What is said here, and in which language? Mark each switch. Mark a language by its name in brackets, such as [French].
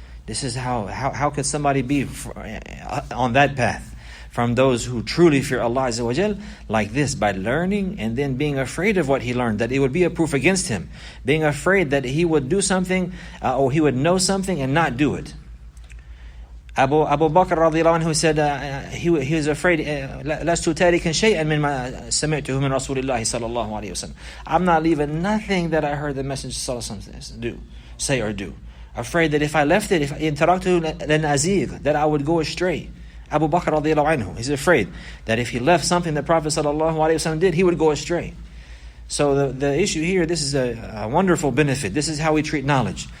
[English] This is how could somebody be on that path from those who truly fear Allah Azza wa Jalla, like this, by learning and then being afraid of what he learned, that it would be a proof against him. Being afraid that he would do something or he would know something and not do it. Abu Bakr radiallahu anhu said he was afraid, [Arabic] لَسْتُ تَارِكًا شَيْئًا مِنْ سَمِعْتُهُ مِنْ رَسُولِ اللَّهِ صَلَى اللَّهُ عَلَيْهِ وسلم. [English] I'm not leaving nothing that I heard the Messenger sallallahu alaihi wasallam say or do. Afraid that if I left it, if [Arabic] إِنْ تَرَكْتُهُ [English] that I would go astray. Abu Bakr radiallahu anhu, he's afraid that if he left something the Prophet sallallahu alaihi wasallam did, he would go astray. So the issue here, this is a wonderful benefit. This is how we treat knowledge.